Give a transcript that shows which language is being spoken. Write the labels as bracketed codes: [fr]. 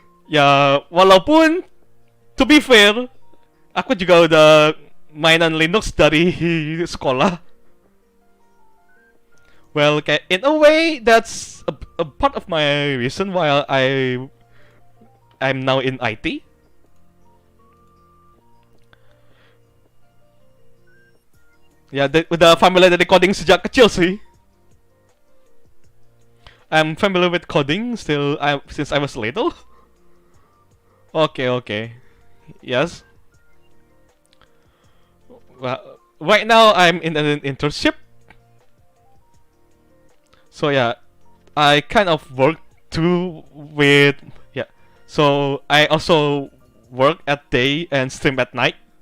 [id] Ya, walaupun [en] to be fair, [id] aku juga udah mainan Linux dari sekolah. [en] Well, in a way, that's a part of my reason why I'm now in IT. [id] Ya, udah familiar dari coding sejak kecil sih. [en] I'm familiar with coding since I was little. Okay. Yes. Well, right now I'm in an internship. So yeah, I kind of work too with So I also work at day and stream at night.